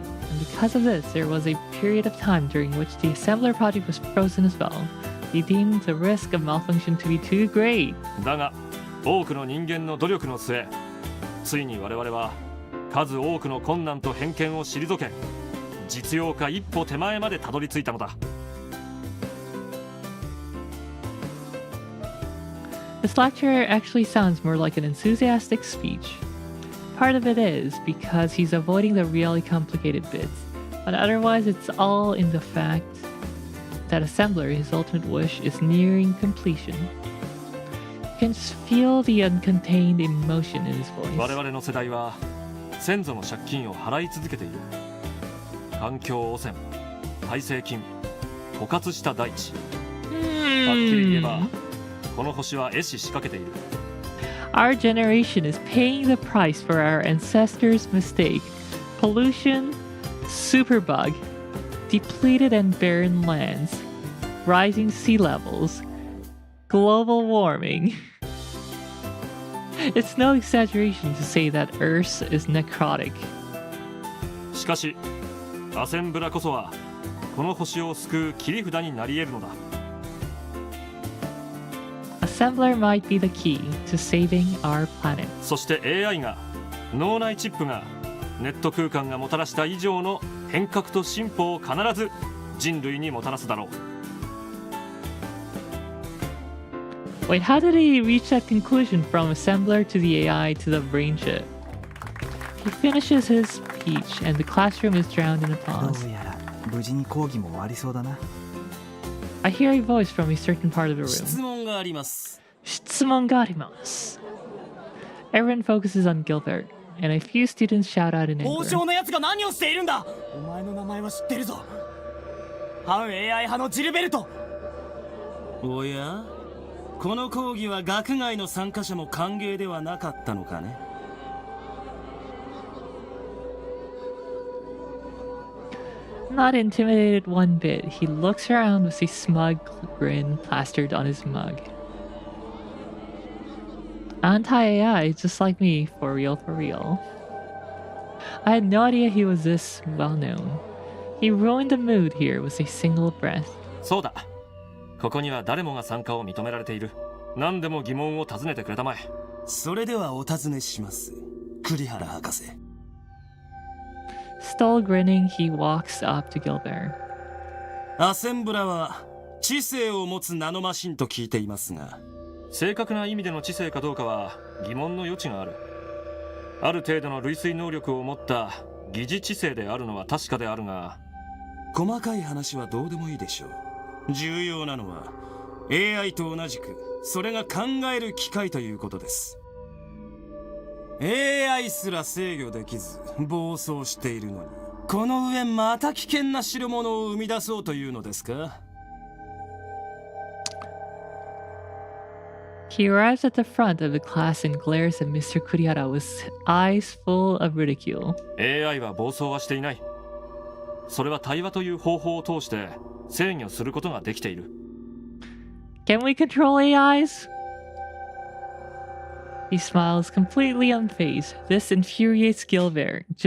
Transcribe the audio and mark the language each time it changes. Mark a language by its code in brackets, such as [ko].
[en] And because of this, there was a period of time during which the Assembler project was frozen as well. He deemed the risk of malfunction to be too great. [ja] だが多くの人間の努力の末ついに我々は数多くの困難と偏見を退け実用化一歩手前までたどり着いたのだ。 [en] This lecture actually sounds more like an enthusiastic speech. Part of it is because he's avoiding the really complicated bits, but otherwise it's all in the fact that Assembler, his ultimate wish, is nearing completion. You can just feel the uncontained emotion in his voice. [ja] 我々の世代は先祖の借金を払い続けている。環境汚染、耐性菌、枯渇した大地。はっきり言えばこの星は壊死しかけている。 [en] Our generation is paying the price for our ancestors' mistake. Pollution, superbug, depleted and barren lands, rising sea levels, global warming. It's no exaggeration to say that Earth is necrotic. [ja] しかしアセンブラこそはこの星を救う切り札になり得るのだ。 [en] Assembler might be the key to saving our planet. [ja] そして AI が脳内チップがネット空間がもたらした以上の変革と進歩を必ず人類にもたらすだろう。 [en] Wait, how did he reach that conclusion from Assembler to the AI to the brain chip? He finishes his speech and the classroom is drowned in applause. [ja] どうやら無事に講義も終わりそうだな。 [en] I hear a voice from a certain part of the room. [ja] 質問があります。質問があります. [en] Everyone focuses on Gilbert, and a few students shout out in [ja] 王 [en] anger. [ja] 将のやつが何をしているんだ。お前の名前は知ってるぞ。反 AI 派のジルベルト。おや、この講義は学外の参加者も歓迎ではなかったのかね。 [en] Not intimidated one bit, he looks around with a smug grin plastered on his mug. Anti-AI, just like me, for real, for real. I had no idea he was this well known. He ruined the mood here with a single breath. [ja] そうだ。ここには誰もが参加を認められている。何でも疑問を尋ねてくれたまえ。それではお尋ねします。栗原博士。 [en] Still grinning, he walks up to Gilbert. [ja] アセンブラは知性を持つナノマシンと聞いていますが、正確な意味での知性かどうかは疑問の余地がある。ある程度の類推能力を持った疑似知性であるのは確かであるが、細かい話はどうでもいいでしょう。重要なのは AI と同じくそれが考える機械ということです。 AI すら制御できず暴走しているのに、この上また危険な代物を生み出そうというのですか？ [en] He arrives at the front of the class and glares at Mr. Kurihara with eyes full of ridicule. [ja] AI は暴走はしていない。それは対話という方法を通して制御することができている。 [en] Can we control AIs? He smiles completely unfazed. This infuriates Gilbert.